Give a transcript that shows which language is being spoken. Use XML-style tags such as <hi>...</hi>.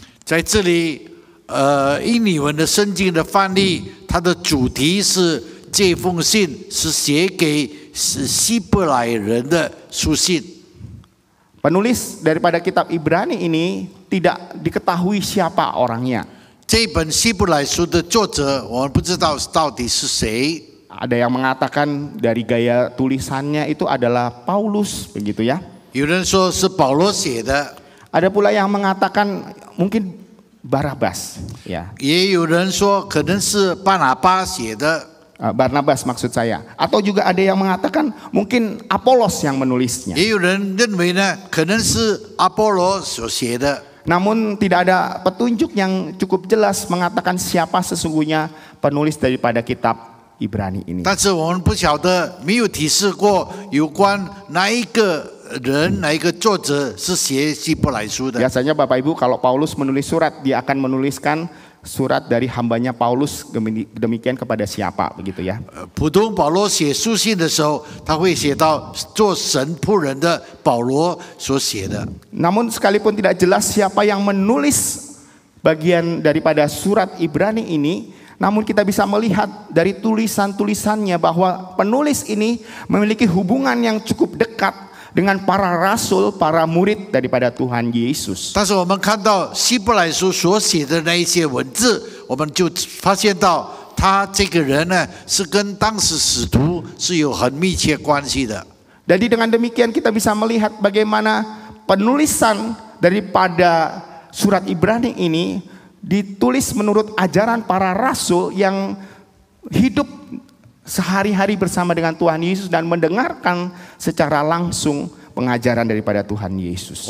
<zh>在这里，印尼文的圣经的翻译，它的主题是这封信是写给希伯来人的书信。</zh> <id>Penulis daripada kitab Ibrani ini tidak diketahui siapa orangnya.</id> <zh>这本希伯来书的作者，我们不知道到底是谁。</zh> <id>Ada yang mengatakan dari gaya tulisannya itu adalah Paulus, begitu ya.</id> <zh>有人说是保罗写的，</zh> <id>Ada pula yang mengatakan mungkin Barnabas, ya.</id> <zh>也有人说可能是巴拿巴写的。</zh> <id>Barnabas maksud saya. Atau juga ada yang mengatakan mungkin Apolos yang menulisnya.</id> <zh>也有人认为呢，可能是阿波罗所写的。</zh> <id>Namun tidak ada petunjuk yang cukup jelas mengatakan siapa sesungguhnya penulis daripada kitab Ibrani ini.</id> <zh>但是我们不晓得，没有提示过有关哪一个人、哪一个作者是写希伯来书的。</zh> <id>Biasanya Bapak Ibu kalau Paulus menulis surat, dia akan menuliskan surat dari hambanya Paulus demikian kepada siapa, begitu ya.</id> <zh>普通保罗写书信的时候，他会写到做神仆人的保罗所写的。</zh> <id>Namun sekalipun tidak jelas siapa yang menulis bagian daripada surat Ibrani ini, namun kita bisa melihat dari tulisan-tulisannya bahwa penulis ini memiliki hubungan yang cukup dekat dengan para rasul, para murid daripada Tuhan Yesus.</id> <zh>但是我们看到希伯来书所写的那一些文字，我们就发现到他这个人呢，是跟当时使徒是有很密切关系的。</zh> <id>Jadi dengan demikian kita bisa melihat bagaimana penulisan daripada surat Ibrani ini ditulis menurut ajaran para rasul yang hidup sehari-hari bersama dengan Tuhan Yesus dan mendengarkan secara langsung pengajaran daripada Tuhan Yesus.</id>